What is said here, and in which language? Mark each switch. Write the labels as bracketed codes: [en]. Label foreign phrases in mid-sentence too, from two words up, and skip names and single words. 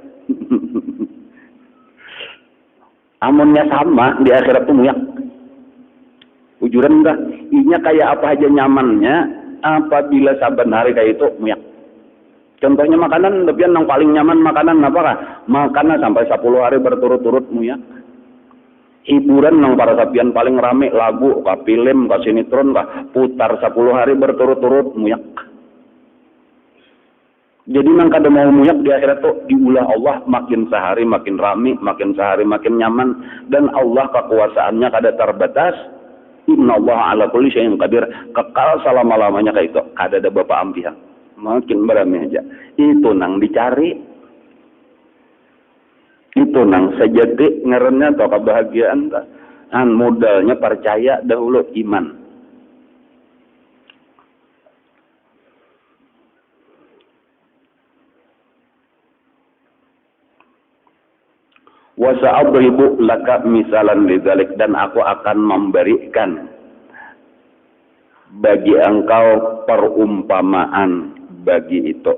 [bjn] amunnya sama di akhirat tuh muyak ujuran enggak inya kayak apa aja nyamannya apabila saban hari kayak itu muyak contohnya makanan lebihan yang paling nyaman makanan apa kah makanan sampai 10 hari berturut-turut muyak hiburan nang para sapian paling rame lagu kah film kah sinetron kah putar 10 hari berturut-turut muyak jadi nang kada mau muyak di akhirat tuh diulah Allah makin sehari makin rame makin sehari makin nyaman dan Allah kekuasaannya kada terbatas [ar] إن الله على كل شيء قدير [bjn] kekal selama-lamanya kayak itu kada ada bapak ampihan makin beramai aja itu nang dicari itu nang sejati ngarannya atau kebahagiaan modalnya percaya dahulu iman [ar] وسأضرب لك مثلا لذلك [bjn] dan aku akan memberikan bagi engkau perumpamaan bagi itu.